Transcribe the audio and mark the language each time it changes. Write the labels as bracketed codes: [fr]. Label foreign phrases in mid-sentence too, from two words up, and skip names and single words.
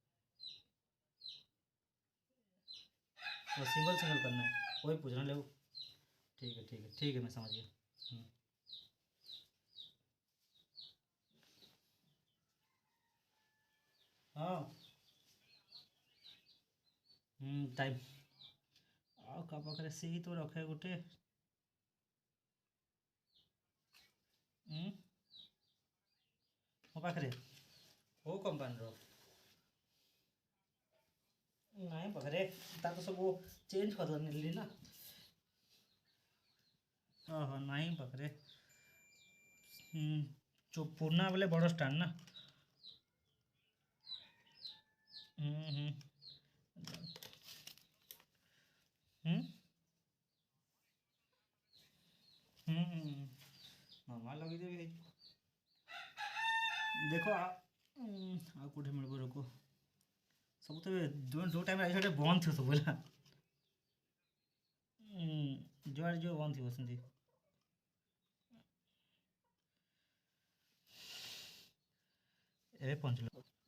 [hi] और सिंगल सिंगल करना है, वही पूछना ले। ठीक है, ठीक है, ठीक है, मैं समझ गया। हम्म, हाँ। [or] टाइम। ଆଉ କା ପାଖରେ ସେଇ ତ ରଖେ ଗୋଟେ। ଉଁ ମୋ ପାଖରେ କେଉଁ କମ୍ପାନୀର? ନାଇଁ ପାଖରେ, ତାକୁ ସବୁ ଚେଞ୍ଜ କରିଦେଲି ନା। ଓହୋ, ନାହିଁ ପାଖରେ। [hi] जो पुराना वाले बड़ स्टैंड ना। हम्म। हम्म। हम्म। मामा लगे देखो [or] ଆଉ କେଉଁଠି ମିଳିବ ରୋକ। ସବୁ ତ ଯେଉଁ ଟାଇମ୍ରେ ଆଜି ସେଟା ବନ୍ଦ ଥିବ ସବୁ ହେଲା। ଯୁଆଡ଼େ ଯିବ ବନ୍ଦ ଥିବ ସେମିତି। ଏବେ ପହଞ୍ଚିଲ।